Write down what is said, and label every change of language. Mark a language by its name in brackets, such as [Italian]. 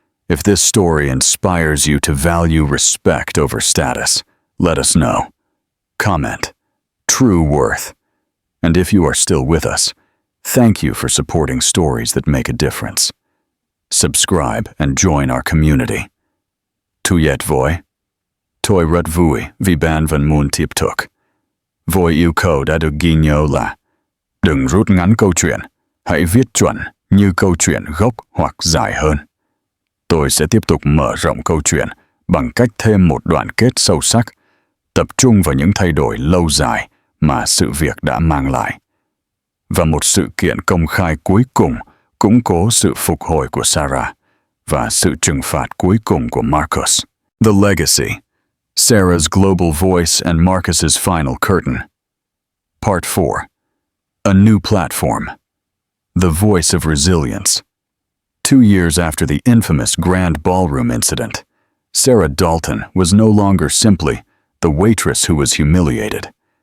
[English] If this story inspires you to value respect over status, let us know. Comment, "True worth." And if you are still with us, thank you for supporting stories that make a difference. Subscribe and join our community. [Vietnamese] Tuyet voi. Tôi rất vui vì bạn vẫn muốn tiếp tục. Voi yêu cầu đã được ghi nhớ là đừng rút ngắn câu chuyện, hãy viết chuẩn như câu chuyện gốc hoặc dài hơn. Tôi sẽ tiếp tục mở rộng câu chuyện bằng cách thêm một đoạn kết sâu sắc, tập trung vào những thay đổi lâu dài mà sự việc đã mang lại. Và một sự kiện công khai cuối cùng củng cố sự phục hồi của Sarah và sự trừng phạt cuối cùng của Marcus. [English] The Legacy. Sarah's global voice and Marcus's final curtain. Part 4. A new platform. The voice of resilience. 2 years after the infamous Grand Ballroom incident, Sarah Dalton was no longer simply the waitress who was humiliated.